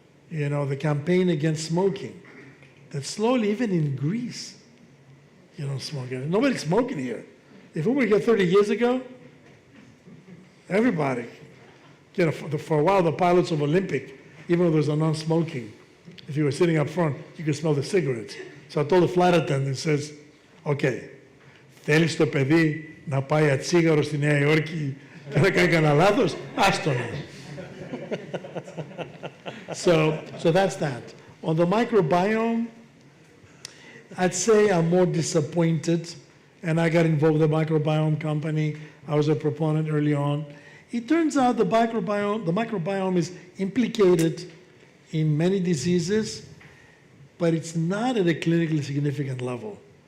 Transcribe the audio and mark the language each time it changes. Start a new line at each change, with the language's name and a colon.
English: You know, the campaign against smoking. That slowly, even in Greece, you don't smoke. Nobody's smoking here. If we were here 30 years ago, everybody, you know, for a while, the pilots of Olympic, even though there's a non-smoking, if you were sitting up front, you could smell the cigarettes. So I told the flight attendant, says, okay,
Greek: θέλεις το παιδί να πάει ατσίγαρο στη Νέα Υόρκη και να κάνει κανένα λάθος, άστο να.
English: So that's that. On the microbiome, I'd say I'm more disappointed, and I got involved in the microbiome company. I was a proponent early on. It turns out the microbiome is implicated in many diseases, but it's not at a clinically significant level.